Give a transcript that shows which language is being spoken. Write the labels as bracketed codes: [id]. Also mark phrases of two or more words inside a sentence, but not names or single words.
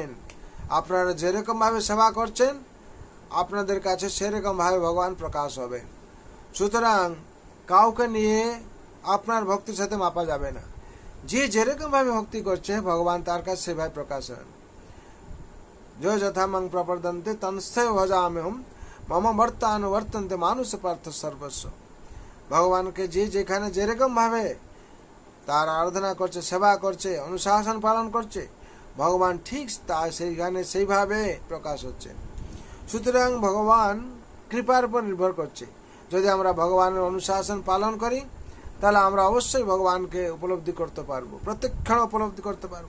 [bn] আপনারা যেরকম ভাবে সেবা করছেন আপনাদের কাছে সেরকম ভাবে ভগবান প্রকাশ হবে। সুতরাং কাউকে নিয়ে আপনার ভক্তির সাথে মাপা যাবে না। যে যেরকম ভাবে ভক্তি করছে ভগবান তার কাছে সেভাবে প্রকাশ হন। [sa] जो यथा मं प्रपद्यन्ते तंस्थैव भजाम्यहम् मम वर्तानुवर्तन्ते मानुष पार्थ सर्वस्व। [bn] ভগবানকে যে যেখানে যেরকম ভাবে তার আরাধনা করছে, সেবা করছে, অনুশাসন পালন করছে, ভগবান ঠিক তা সেইখানে সেইভাবে প্রকাশ হচ্ছে। সুতরাং ভগবান কৃপার উপর নির্ভর করছে। যদি আমরা ভগবানের অনুশাসন পালন করি তাহলে আমরা অবশ্যই ভগবানকে উপলব্ধি করতে পারবো, প্রত্যক্ষণ উপলব্ধি করতে পারবো।